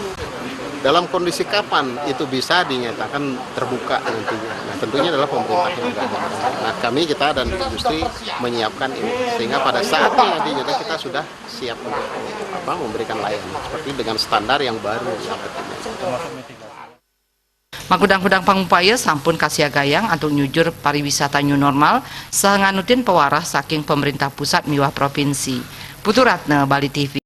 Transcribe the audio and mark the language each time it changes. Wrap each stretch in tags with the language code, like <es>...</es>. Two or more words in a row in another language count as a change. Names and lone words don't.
<id>Dalam kondisi kapan itu bisa dinyatakan terbuka nantinya? Nah, tentunya adalah pemerintah yang mengatur. Nah, kita dan industri menyiapkan ini sehingga pada saatnya nantinya kita sudah siap untuk memberikan layanan seperti dengan standar yang baru yang pentingnya.</id> <ban>Magudang-gudang pangupaya sampun kasiagayang antuk nyujur pariwisata</ban> <en>new normal</en> <ban>sahanganutin pewarah saking pemerintah pusat miwah provinsi.</ban> <id>Putu Ratna, Bali TV.</id>